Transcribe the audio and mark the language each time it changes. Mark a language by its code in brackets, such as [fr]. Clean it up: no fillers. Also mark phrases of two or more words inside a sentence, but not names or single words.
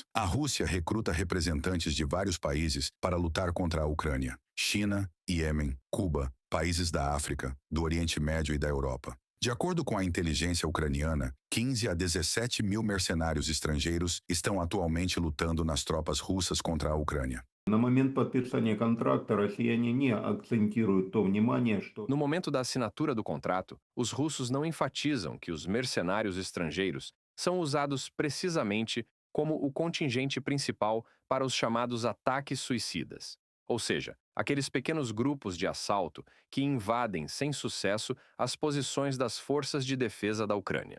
[pt] A Rússia recruta representantes de vários países para lutar contra a Ucrânia: China, Iêmen, Cuba, países da África, do Oriente Médio e da Europa. De acordo com a inteligência ucraniana, 15 a 17 mil mercenários estrangeiros estão atualmente lutando nas tropas russas contra a Ucrânia. [ru] На момент подписания контракта россияне не акцентируют то внимание, что [pt] No momento da assinatura do contrato, os russos não enfatizam que os mercenários estrangeiros são usados precisamente como o contingente principal para os chamados ataques suicidas. Ou seja, aqueles pequenos grupos de assalto que invadem sem sucesso as posições das forças de defesa da Ucrânia.